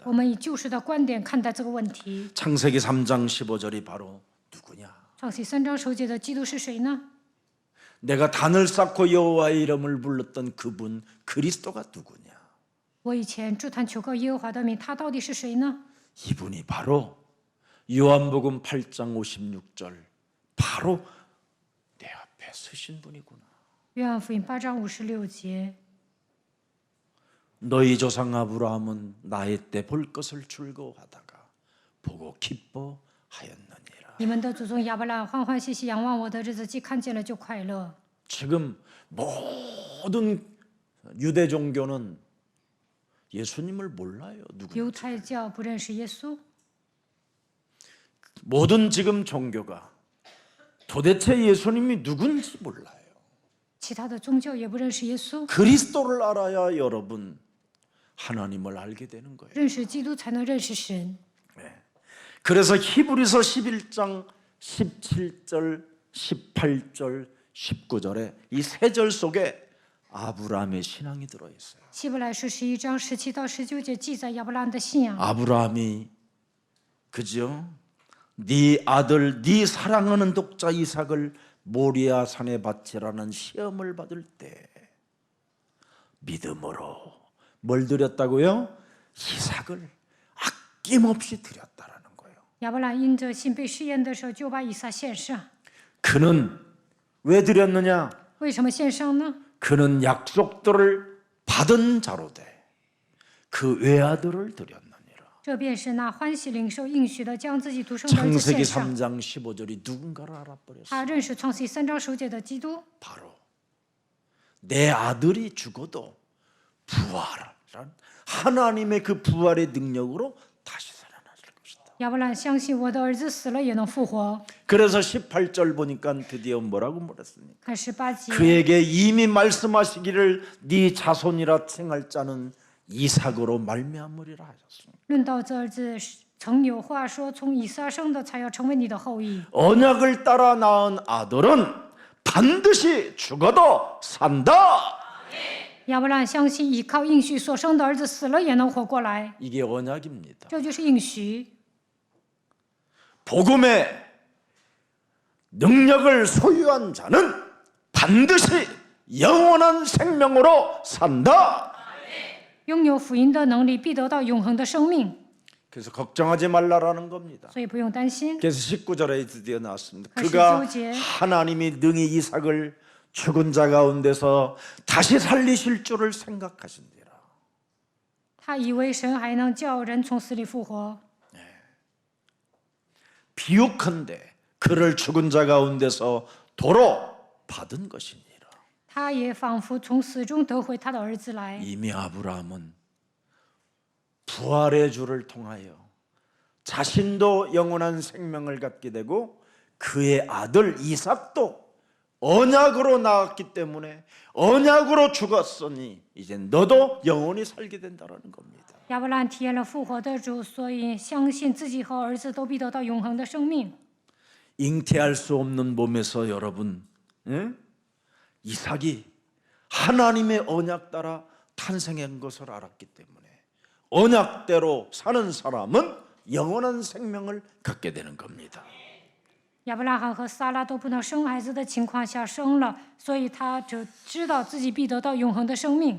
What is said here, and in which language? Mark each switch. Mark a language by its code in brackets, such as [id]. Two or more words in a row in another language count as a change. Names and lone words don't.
[zh] 我们以救赎的观点看待这个问题。 [ko] 창세기 3장 15절이 바로 누구냐? [zh] 创世3章首节的基督是谁呢？ [ko] 내가 단을 쌓고 여호와의 이름을 불렀던 그분 그리스도가 누구냐? [zh] 我以前筑坛求告耶和华的名，他到底是谁呢？ [ko] 이분이 바로 요한복음 8장 56절 바로 내 앞에 서신 분이구나. [zh] 约翰福音8章56节。 [ko] 너희 조상 아브라함은 나의 때 볼 것을 즐거워하다가 보고 기뻐하였느니라. [zh] 你们的祖宗亚伯拉罕欢欢喜喜仰望我的日子，既看见了就快乐。 [ko] 지금 모든 유대 종교는 예수님을 몰라요. [zh] 犹 [ko] 누군지. [zh] 太教不认识耶稣， [ko] 모든 지금 종교가 도대체 예수님이 누군지 몰라요. [zh] 其他的宗教也不认识耶稣。 [ko] 그리스도를 알아야 여러분 하나님을 알게 되는 거예요. [zh] 认识基督才能认识神。 [ko] 그래서 히브리서 11장 17절, 18절, 19절에 이 세 절 속에 아브라함의 신앙이 들어 있어요. [zh] 希伯来书11章17到19节记载亚伯拉罕的信仰。 [ko] 아브라함이 그죠? 네 아들, 네 사랑하는 독자 이삭을 모리아 산에 바치라는 시험을 받을 때 믿음으로 뭘 드렸다고요? 이삭을 아낌없이 드렸다라는 거예요. [zh] 亚伯拉罕因着信被试验的时候，就把以撒献上。 [ko] 그는 왜 드렸느냐? [zh] 为什么献上呢？ [ko] 그는 약속들을 받은 자로되 그 외아들을 드렸느니라. [zh] 这便是那欢喜领受应许的，将自己独生的儿子 [ko] 창세기 [zh] 献上。 [ko] 3장 15절이 누군가를 알아버렸어요. [zh] 他认识创世3章首节的基督， [ko] 바로 내 아들이 죽어도 부활한 하나님의 그 부활의 능력으로 다시 살아나실 것이다. [zh] 亚伯拉罕相信我的儿子死了也能复活。 [ko] 그래서 18절 보니까 드디어 뭐라고 말했습니까? [zh] 看18节， [ko] 그에게 이미 말씀하시기를 네 자손이라 칭할 자는 이삭으로 말미암으리라 하셨습니다. [zh] 论到这儿子，曾有话说，从以撒生的才要成为你的后裔。 [ko] 언약을 따라 낳은 아들은 반드시 죽어도 산다. [zh] 亚伯拉罕相信，依靠应许所生的儿子死了也能活过来， [ko] 이게 언약입니다. [zh] 这就是应许。 [ko] 복음의 능력을 소유한 자는 반드시 영원한 생명으로 산다. [zh] 拥有福音的能力，必得到永恒的生命， [ko] 그래서 걱정하지 말라라는 겁니다. 所以不用担心。 그래서 19절에 드디어 나왔습니다. 그 그가 19절. 하나님이 능히 이삭을 죽은 자 가운데서 다시 살리실 줄을 생각하신지라. [zh] 他以为神还能叫人从死里复活， [ko] 비유컨대 그를 죽은 자 가운데서 도로 받은 것이니라. [zh] 他也仿佛从死中得回他的儿子来。 [ko] 이미 아브라함은 부활의 주를 통하여 자신도 영원한 생명을 갖게 되고 그의 아들 이삭도 언약으로 나왔기 때문에 언약으로 죽었으니 이제 너도 영원히 살게 된다는 겁니다. [zh] 亚伯兰体验了复活的主，所以相信自己和儿子都必得到永恒的生命。 [ko] 잉태할 수 없는 몸에서 여러분, 이삭이 하나님의 언약 따라 탄생한 것을 알았기 때문에 언약대로 사는 사람은 영원한 생명을 갖게 되는 겁니다. [zh] 亚伯拉罕和撒拉都不能生孩子的情况下生了，所以他就知道自己必得到永恒的生命。